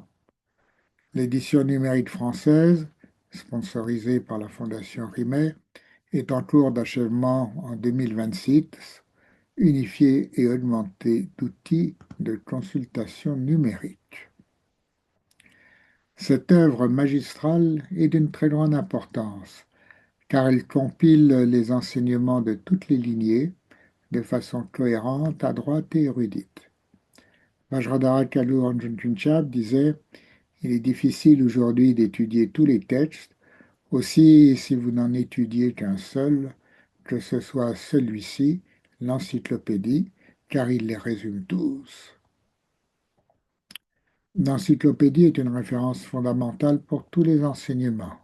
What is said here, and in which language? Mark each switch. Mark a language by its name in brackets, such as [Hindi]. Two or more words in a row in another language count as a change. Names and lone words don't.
[French] L'édition numérique française, sponsorisée par la Fondation Rimet, est en cours d'achèvement en 2026, unifiée et augmentée d'outils de consultation numérique. Cette œuvre magistrale est d'une très grande importance, car elle compile les enseignements de toutes les lignées de façon cohérente, adroite et érudite. Vajradhara Kalu Ranjun Kunchab disait: il est difficile aujourd'hui d'étudier tous les textes, aussi si vous n'en étudiez qu'un seul, que ce soit celui-ci, l'encyclopédie, car il les résume tous. L'encyclopédie est une référence fondamentale pour tous les enseignements.